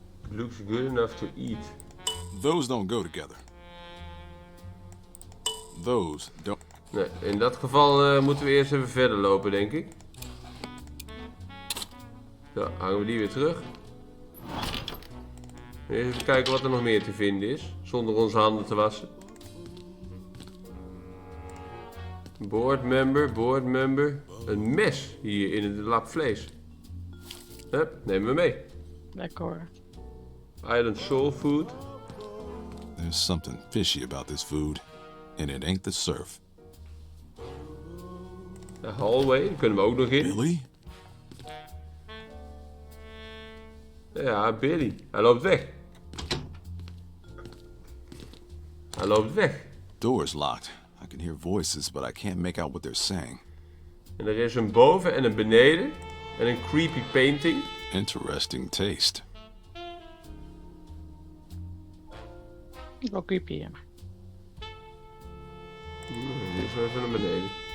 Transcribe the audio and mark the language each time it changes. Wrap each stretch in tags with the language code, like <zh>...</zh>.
<en>Looks good enough to eat. Those don't go together. Those don't...</en> <nl>Nee, in dat geval moeten we eerst even verder lopen, denk ik. Zo, hangen we die weer terug. Even kijken wat er nog meer te vinden is, zonder onze handen te wassen. Board member. Een mes hier in het lap vlees. Hup, nemen we mee. Lekker hoor.</nl> <en>Island soul food. There's something fishy about this food. And it ain't the surf.</en> <nl>De hallway, daar kunnen we ook nog in. Billy? Ja, Billy. Hij loopt weg. Hij loopt weg.</nl> <en>Door's locked. I can hear voices, but I can't make out what they're saying.</en> <nl>En er is een boven en een beneden. En een creepy painting.</nl> <en>Interesting taste.</en> <nl>Wel creepy, ja. Die is wel even naar beneden.</nl>